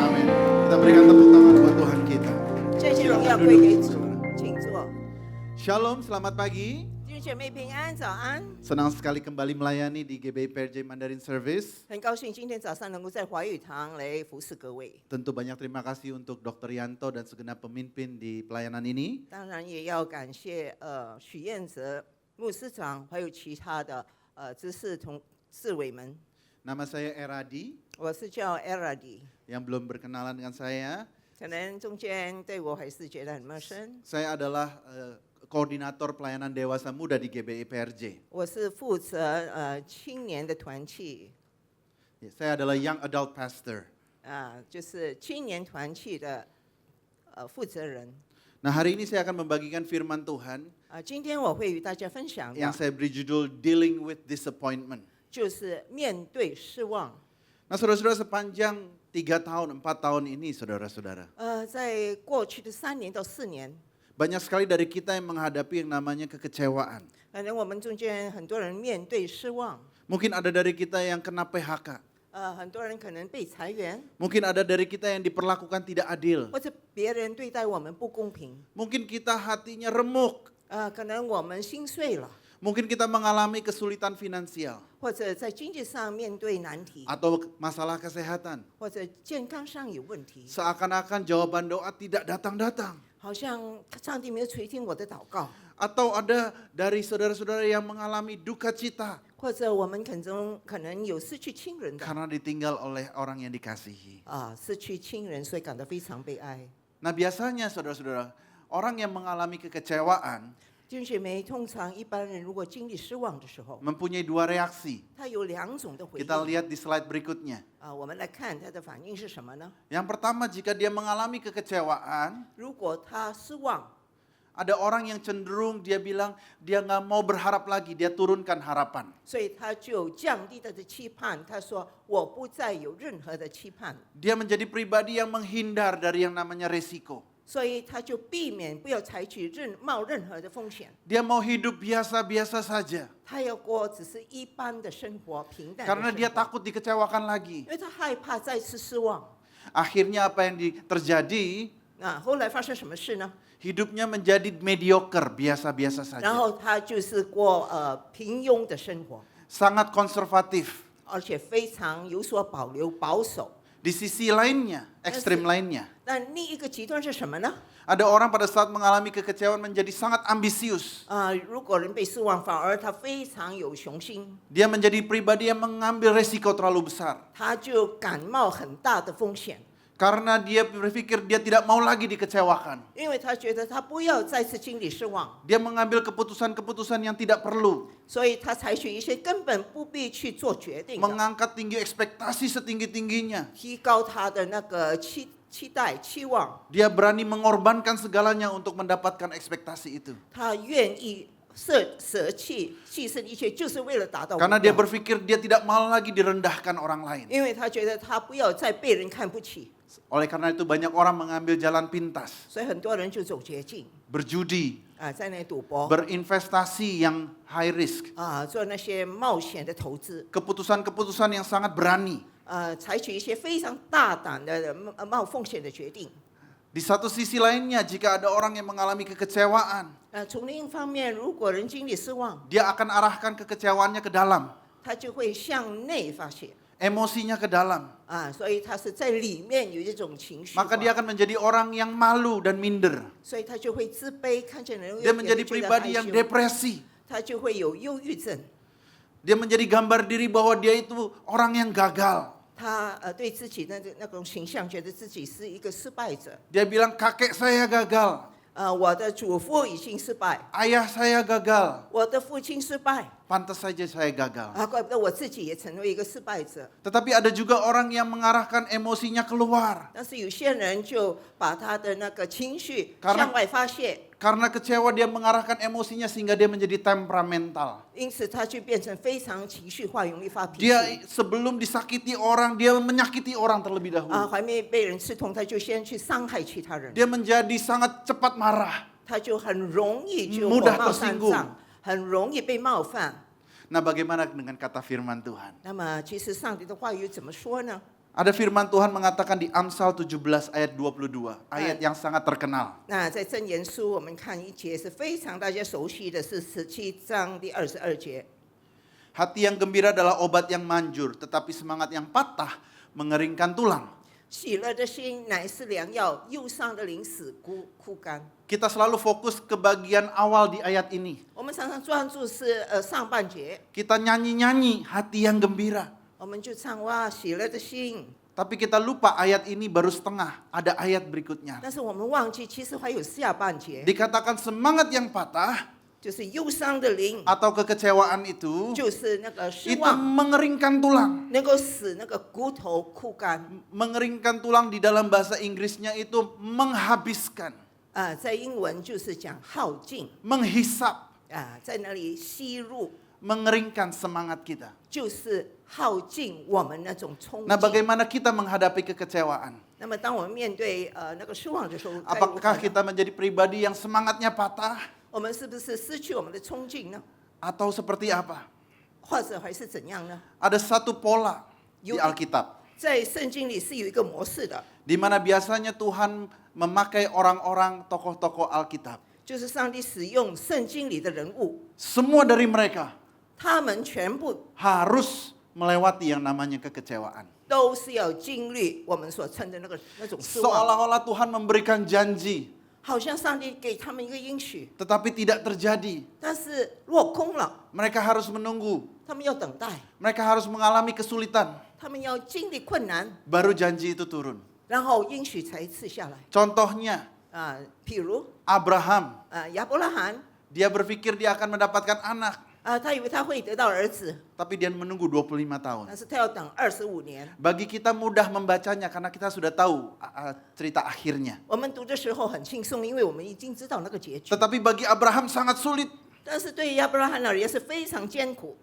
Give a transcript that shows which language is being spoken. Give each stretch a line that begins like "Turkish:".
Indonesian: Amin. Kita berikan tepuk tangan buat Tuhan kita.
Chinese: 这些荣耀归给主，请坐。
Indonesian: Shalom, selamat pagi.
Chinese: 弟兄姐妹平安，早安！
Indonesian: Senang sekali kembali melayani di GBI PRJ Mandarin Service.
Chinese: 很高兴今天早上能够在华语堂来服侍各位，
Indonesian: Tentu banyak terima kasih untuk Dr. Yanto dan segenap pemimpin di pelayanan ini.
Chinese: 当然也要感谢许彦哲牧师长，还有其他的执事同侍委们。
Indonesian: Nama saya Eradi.
Chinese: 我是叫 Eradi，
Indonesian: Yang belum berkenalan dengan saya,
Chinese: 可能中间对我还是觉得很陌生。
Indonesian: saya adalah koordinator pelayanan dewasa muda di GBI PRJ.
Chinese: 我是负责青年的团契，
Indonesian: Saya adalah
English: young adult pastor.
Chinese: 就是青年团契的负责人。
Indonesian: Nah, hari ini saya akan membagikan firman Tuhan
Chinese: 今天我会与大家分享
Indonesian: yang saya beri judul
English: Dealing with Disappointment.
Chinese: 就是面对失望。
Indonesian: Nah, saudara-saudara, sepanjang 3 tahun, 4 tahun ini, saudara-saudara,
Chinese: 在过去的3年到4年，
Indonesian: banyak sekali dari kita yang menghadapi yang namanya kekecewaan.
Chinese: 可能我们中间很多人面对失望，
Indonesian: Mungkin ada dari kita yang kena PHK.
Chinese: 很多人可能被裁员，
Indonesian: Mungkin ada dari kita yang diperlakukan tidak adil.
Chinese: 或者别人对待我们不公平，
Indonesian: Mungkin kita hatinya remuk.
Chinese: 可能我们心碎了，
Indonesian: Mungkin kita mengalami kesulitan finansial
Chinese: 或者在经济上面对难题，
Indonesian: atau masalah kesehatan.
Chinese: 或者健康上有问题，
Indonesian: Seakan-akan jawaban doa tidak datang-datang.
Chinese: 好像上帝没有垂听我的祷告，
Indonesian: Atau ada dari saudara-saudara yang mengalami duka cita
Chinese: 或者我们可能有失去亲人的，
Indonesian: karena ditinggal oleh orang yang dikasihi.
Chinese: 失去亲人，所以感到非常悲哀。
Indonesian: Nah, biasanya saudara-saudara, orang yang mengalami kekecewaan
Chinese: 弟兄姐妹，通常一般人如果经历失望的时候，
Indonesian: mempunyai 2 reaksi.
Chinese: 他有2种的回
Indonesian: Kita
Chinese: 应。
Indonesian: lihat di slide berikutnya.
Chinese: 我们来看他的反应是什么呢？
Indonesian: Yang pertama, jika dia mengalami kekecewaan,
Chinese: 如果他失望，
Indonesian: ada orang yang cenderung dia bilang dia nggak mau berharap lagi, dia turunkan harapan.
Chinese: 所以他就降低他的期盼。他说：“我不再有任何的期盼。
Indonesian: Dia menjadi pribadi yang menghindar dari yang namanya resiko. ”
Chinese: 所以他就避免不要采取冒任何的风险。
Indonesian: Dia mau hidup biasa-biasa saja.
Chinese: 他要过只是一般的生活，平淡的
Indonesian: Karena
Chinese: 生
Indonesian: dia
Chinese: 活。
Indonesian: takut dikecewakan lagi.
Chinese: 因为他害怕再次失望。
Indonesian: Akhirnya apa yang terjadi?
Chinese: 后来发生什么事呢？
Indonesian: Hidupnya menjadi mediocre, biasa-biasa
Chinese: 然
Indonesian: saja.
Chinese: 后他就是过平庸的生活，
Indonesian: Sangat konservatif.
Chinese: 而且非常有所保留、保守。
Indonesian: Di sisi lainnya, ekstrim lainnya,
Chinese: 但另一个极端是什么呢？
Indonesian: ada orang pada saat mengalami kekecewaan menjadi sangat ambisius.
Chinese: 如果人被失望，反而他非常有雄心，
Indonesian: Dia menjadi pribadi yang mengambil resiko terlalu besar.
Chinese: 他就敢冒很大的风险，
Indonesian: Karena dia berpikir dia tidak mau lagi dikecewakan.
Chinese: 因为他觉得他不要再次经历失望，
Indonesian: Dia mengambil keputusan-keputusan yang tidak perlu.
Chinese: 所以他采取一些根本不必去做决定的，
Indonesian: Mengangkat tinggi ekspektasi setinggi-tingginya.
Chinese: 提高他的那个期待、期望，
Indonesian: Dia berani mengorbankan segalanya untuk mendapatkan ekspektasi itu.
Chinese: 他愿意舍弃、牺牲一切，就是为了达到目
Indonesian: Karena dia berpikir dia tidak mau lagi direndahkan orang lain.
Chinese: 因为他觉得他不要再被人看不起，
Indonesian: Oleh karena itu banyak orang mengambil jalan pintas.
Chinese: 所以很多人就走捷径
Indonesian: Berjudi,
Chinese: 在那里赌博
Indonesian: berinvestasi yang
English: high risk.
Chinese: 做那些冒险的投资，
Indonesian: Keputusan-keputusan yang sangat berani.
Chinese: 采取一些非常大胆的冒风险的决定。
Indonesian: Di satu sisi lainnya, jika ada orang yang mengalami kekecewaan,
Chinese: 从另一方面，如果人经历失望，
Indonesian: dia akan arahkan kekecewaannya ke dalam.
Chinese: 他就会向内发泄，
Indonesian: emosinya ke dalam.
Chinese: 所以他是在里面有一种情绪化，
Indonesian: Maka dia akan menjadi orang yang malu dan minder.
Chinese: 所以他就会自卑，看见人
Indonesian: Dia menjadi
Chinese: 觉得
Indonesian: pribadi
Chinese: 害
Indonesian: yang
Chinese: 羞，
Indonesian: depresi.
Chinese: 他就会有忧郁症。
Indonesian: Dia menjadi gambar diri bahwa dia itu orang yang gagal.
Chinese: 他对自己的那种形象，觉得自己是一个失败者。
Indonesian: Dia bilang kakek saya gagal,
Chinese: 我的祖父已经失败，
Indonesian: ayah saya gagal.
Chinese: 我的父亲失败，
Indonesian: Pantas saja saya gagal.
Chinese: 怪不得我自己也成为一个失败者。
Indonesian: Tetapi ada juga orang yang mengarahkan emosinya keluar.
Chinese: 但是有些人就把他的那个情绪
Indonesian: Karena-
Chinese: 向外发泄，
Indonesian: Karena kecewa dia mengarahkan emosinya sehingga dia menjadi temperamental.
Chinese: 因此他就变成非常情绪化，容易发脾气。
Indonesian: Dia sebelum disakiti orang, dia menyakiti orang terlebih dahulu.
Chinese: 怀没被人刺痛，他就先去伤害其他人，
Indonesian: Dia menjadi sangat cepat marah.
Chinese: 他就很容易就火
Indonesian: mudah
Chinese: 冒三
Indonesian: tersinggung
Chinese: 丈，很容易被冒犯。
Indonesian: Nah, bagaimana dengan kata firman Tuhan?
Chinese: 那么，其实上帝的话语怎么说呢？
Indonesian: Ada firman Tuhan mengatakan di Amsal 17 ayat 22, ayat yang sangat terkenal.
Chinese: 那在箴言书，我们看一节是非常大家熟悉的，是17章第22节。
Indonesian: Hati yang gembira adalah obat yang manjur, tetapi semangat yang patah mengeringkan tulang.
Chinese: 喜乐的心乃是良药，忧伤的灵使枯干。
Indonesian: Kita selalu fokus ke bagian awal di ayat ini.
Chinese: 我们常常专注是上半节，
Indonesian: Kita nyanyi-nyanyi hati yang gembira.
Chinese: 我们就唱哇喜乐的心，
Indonesian: Tapi kita lupa ayat ini baru setengah, ada ayat berikutnya.
Chinese: 但是我们忘记其实还有下半节，
Indonesian: Dikatakan semangat yang patah
Chinese: 就是忧伤的灵，
Indonesian: atau kekecewaan itu
Chinese: 就是那个失
Indonesian: itu
Chinese: 望，
Indonesian: mengeringkan tulang.
Chinese: 能够使那个骨头枯干。
Indonesian: Mengeringkan tulang di dalam bahasa Inggrisnya itu menghabiskan,
Chinese: 在英文就是讲耗尽
Indonesian: menghisap,
Chinese: 在那里吸入，
Indonesian: mengeringkan semangat kita.
Chinese: 就是耗尽我们那种冲
Indonesian: Nah,
Chinese: 劲。
Indonesian: bagaimana kita menghadapi kekecewaan?
Chinese: 那么，当我们面对那个失望的时候，该如何
Indonesian: Apakah
Chinese: 呢
Indonesian: kita menjadi pribadi yang semangatnya patah
Chinese: 我们是不是失去我们的冲劲呢？
Indonesian: atau seperti apa?
Chinese: 或者还是怎样呢？
Indonesian: Ada satu pola di Yuk. Alkitab
Chinese: 在圣经里是有一个模式的，
Indonesian: di mana biasanya Tuhan memakai orang-orang tokoh-tokoh Alkitab.
Chinese: 就是上帝使用圣经里的人物，
Indonesian: Semua dari mereka
Chinese: 他们全部
Indonesian: harus melewati yang namanya kekecewaan.
Chinese: 都是要经历我们所称的那种失望，
Indonesian: Seolah-olah Tuhan memberikan janji,
Chinese: 好像上帝给他们一个应许，
Indonesian: tetapi tidak terjadi.
Chinese: 但是落空了，
Indonesian: Mereka harus menunggu,
Chinese: 他们要等待，
Indonesian: mereka harus mengalami kesulitan,
Chinese: 他们要经历困难，
Indonesian: baru janji itu turun.
Chinese: 然后应许才赐下来。
Indonesian: Contohnya,
Chinese: 譬如
Indonesian: Abraham,
Chinese: 亚伯拉罕，
Indonesian: dia berpikir dia akan mendapatkan anak,
Chinese: 他以为他会得到儿子，
Indonesian: tapi dia menunggu 25 tahun.
Chinese: 但是他要等25年。
Indonesian: Bagi kita mudah membacanya karena kita sudah tahu cerita akhirnya.
Chinese: 我们读的时候很轻松，因为我们已经知道那个结局。
Indonesian: Tetapi bagi Abraham sangat sulit
Chinese: 但是对于亚伯拉罕而言是非常艰苦，